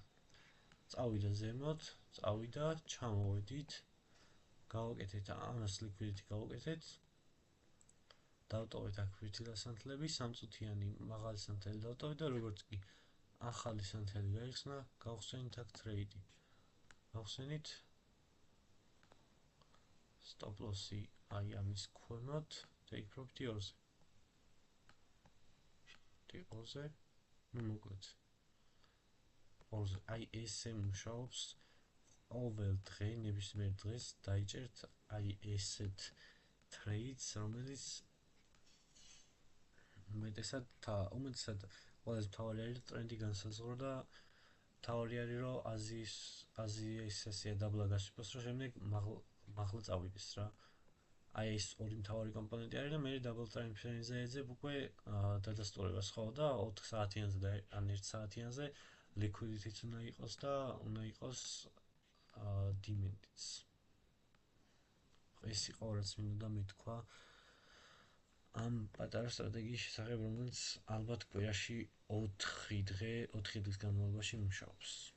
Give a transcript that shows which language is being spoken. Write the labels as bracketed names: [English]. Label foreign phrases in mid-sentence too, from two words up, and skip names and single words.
[Georgian] წავიდა ზემოთ, წავიდა, ჩამოვედით. გავაკეთეთ ამას liquidity გავაკეთეთ. დავტოვეთ აქ ფირთილა სანთლები, 3 წუთიანი მაღალი სანთელი დავტოვეთ და როგორც კი ახალი სანთელი გაიხსნა, გავხსენით აქ ტრეიდი. გავხსენით [English] stop loss-ი [Georgian] აი ამის ქვემოთ, [English] take profit-ი [Georgian] 2-ზე. 2-ზე, ნუ მოკლედ 2-ზე, აი ესე მუშაობს. ყოველ დღე, ნებისმიერ დღეს დაიჭერთ აი ესეთ ტრეიდს, რომელიც უმეტესად ყველაზე მთავარი არის ტრენდი განსაზღვრო და მთავარი არის, რომ აზიის სესია დაბლა გასვიფოს, რომ შემდეგ მაღლა წავიდეს რა. აი ეს ორი მთავარი კომპონენტი არის და მე [English] double time frame-ზე [Georgian] ეძებ უკვე დადასტურებას, ხო, და 4 საათიანზე და ან 1 საათიანზე liquidity-ც უნდა იყოს და უნდა იყოს demand-იც. ეს იყო რაც მინდოდა მეთქვა ამ პატარა სტრატეგიის შესახებ, რომელიც ალბათ კვირაში 4 დღის განმავლობაში მუშაობს.